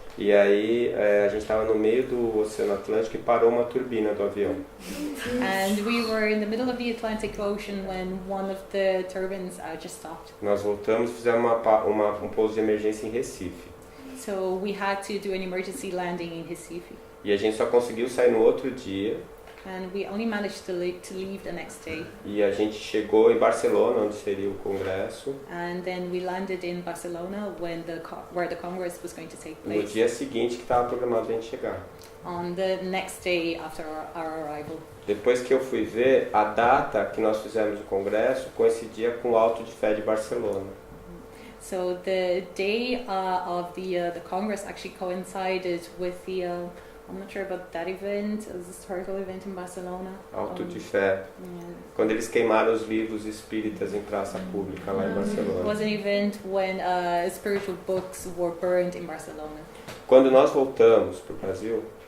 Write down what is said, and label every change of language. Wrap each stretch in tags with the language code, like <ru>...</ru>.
<pt>E aí a gente estava no meio do Oceano Atlântico e parou uma turbina do avião.</pt> <en>And we were in the middle of the Atlantic Ocean when one of the turbines just stopped.</en> <pt>Nós voltamos e fizemos um pouso de emergência em Recife.</pt> <en>So we had to do an emergency landing in Recife.</en> <pt>E a gente só conseguiu sair no outro dia</pt> <en>And we only managed to leave the next day.</en> <pt>E a gente chegou em Barcelona, onde seria o congresso,</pt> <en>And then we landed in Barcelona when where the Congress was going to take</en> <pt>no</pt> <en>place.</en> <pt>dia seguinte que estava programado a gente chegar.</pt> <en>On the next day after our arrival.</en> <pt>Depois que eu fui ver, a data que nós fizemos o congresso coincidia com o Alto de Fé de Barcelona.</pt> <en>So the day of the Congress actually coincided with the I'm not sure about that event, it was a historical event in Barcelona.</en> <pt>Alto de Fé.</pt> <en>Yeah.</en> <pt>Quando eles queimaram os livros espíritas em praça pública lá em</pt> <en>It</en> <pt>Barcelona.</pt> <en>was an event when spiritual books were burned in Barcelona.</en> <pt>Quando nós voltamos para o Brasil,</pt>